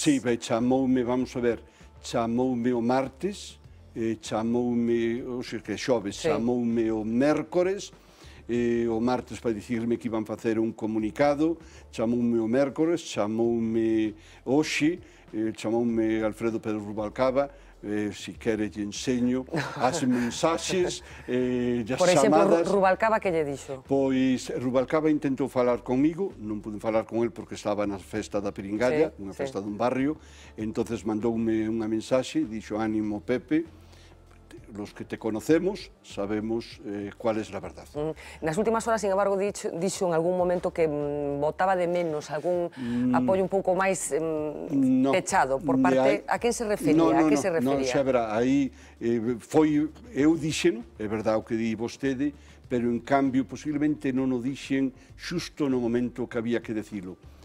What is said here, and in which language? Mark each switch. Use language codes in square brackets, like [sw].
[gl] Sí, chamoume, vamos a ver, chamoume o martes, chamoume, que xoves, chamoume o mércores, o martes para dicirme que iban facer un comunicado, chamoume o mércores, chamoume hoxe, chamoume Alfredo Pérez Rubalcaba, se quere lle enseño as mensaxes e as chamadas. Por exemplo, Rubalcaba que lle dixo? Pois Rubalcaba intentou falar comigo, non pude falar con el porque estaba na festa da Piringalla, unha festa dun barrio, entonces mandoume unha mensaxe, dixo ánimo Pepe, [es] los que te conocemos sabemos cuál es la verdad. [gl] Nas últimas horas, sin embargo, dixo en algún momento que botaba de menos algún apoio un pouco máis pechado por parte... A quen se refería? Non, xa verá, aí foi... Eu dixen, é verdade o que di vostede, pero en cambio posiblemente non o dixen xusto no momento que había que decilo.